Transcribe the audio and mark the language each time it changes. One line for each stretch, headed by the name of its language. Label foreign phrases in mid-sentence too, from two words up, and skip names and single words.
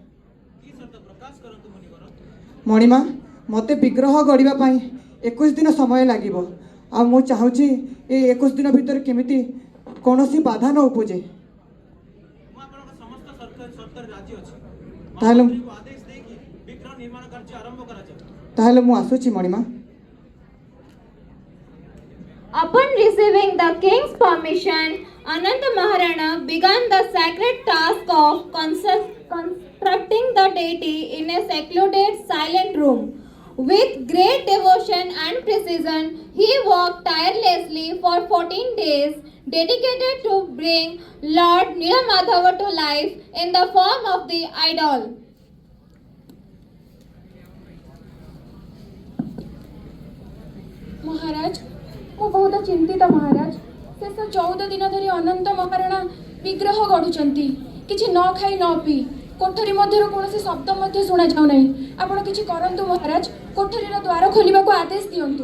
Odia: ମଣିମା, ମୋତେ ବିଗ୍ରହ ଗଢ଼ିବା ପାଇଁ 21 ଦିନ ସମୟ ଲାଗିବ। ଆଉ ମୁଁ ଚାହୁଁଛି ଏ 21 ଦିନ ଭିତରେ କେମିତି କୌଣସି ବାଧା ନ ଉପୁଜେ। ତାହେଲେ ମୁଁ ଆସୁଛି ମଣିମା।
English: Upon receiving the king's permission, Ananta Maharana began the sacred task of constructing the deity in a secluded, silent room. With great devotion and precision, he worked tirelessly for 14 days, dedicated to bring Lord Nilamadhava to life in the form of the idol.
Odia: ମହାରାଜ, ମୁଁ ବହୁତ ଚିନ୍ତିତ ମହାରାଜ। ଶେଷ 14 ଦିନ ଧରି ଅନନ୍ତ ମହାରଣା ବିଗ୍ରହ ଗଢ଼ୁଛନ୍ତି, କିଛି ନ ଖାଇ ନ ପିଇ। କୋଠରୀ ମଧ୍ୟରୁ କୌଣସି ଶବ୍ଦ ମଧ୍ୟ ଶୁଣାଯାଉ ନାହିଁ। ଆପଣ କିଛି କରନ୍ତୁ ମହାରାଜ, କୋଠରୀର ଦ୍ୱାର ଖୋଲିବାକୁ ଆଦେଶ ଦିଅନ୍ତୁ।